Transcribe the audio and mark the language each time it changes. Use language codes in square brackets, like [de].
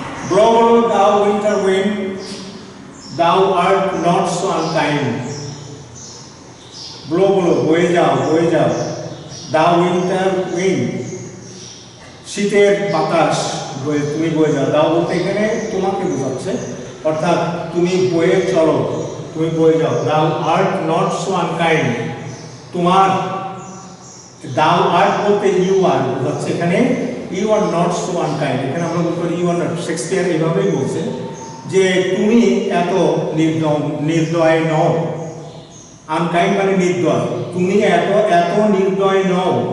[en] Blow, blow, thou winter wind, thou art not so unkind. Blow, blow, [bn] বয়ে যাও, বয়ে যাও। [en] Thou winter wind, [bn] শীতের বাতাস, তুমি বয়ে যাও। দাও বলতে এখানে তোমাকে বোঝাচ্ছে, অর্থাৎ তুমি বয়ে চলো, তুমি বয়ে যাও। [en] Thou art not so unkind, [bn] তোমার [en] thou art [bn] বলতে [en] you are [bn] বোঝাচ্ছে এখানে। [en] You are not so unkind, [bn] এখানে আমরা বলতে পারি [en] you are not। [bn] শেক্সপিয়ার এইভাবেই বলছে যে তুমি এত নির্দয় নও। আনকাইন্ড মানে নির্দয়, তুমি এত নির্দয় নও।